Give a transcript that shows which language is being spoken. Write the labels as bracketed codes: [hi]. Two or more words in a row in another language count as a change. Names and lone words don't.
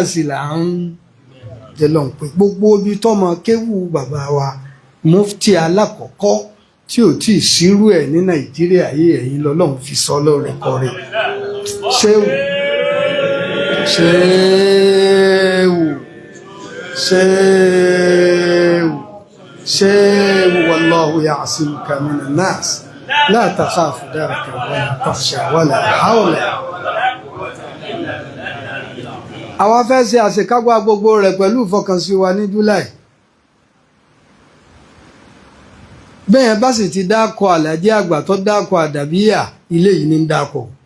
[yo] sì là ń jẹ lọ́n pé gbogbo ibi tọ́mọ kéwù bàbá wa mufti alákọ̀ọ́kọ́ tí ò tí ì sírú ẹ̀ ní Nàìjíríà yìí ẹ̀yin lọ́lọ́run fi sọ lọ́rẹ̀ kọrin ṣéwù [ar] والله يعصمك من الناس لا تخاف دركا ولا تخشى ولا حول. [yo] àwa fẹ́ ṣe àṣekágbá gbogbo rẹ̀ pẹ̀lú ìfọkànsí wa ní July bẹ́ẹ̀ bá sì ti dákọ̀ Alhaji àgbà tó dákọ̀ àdàbíyà ilé yìí ní ń dákọ̀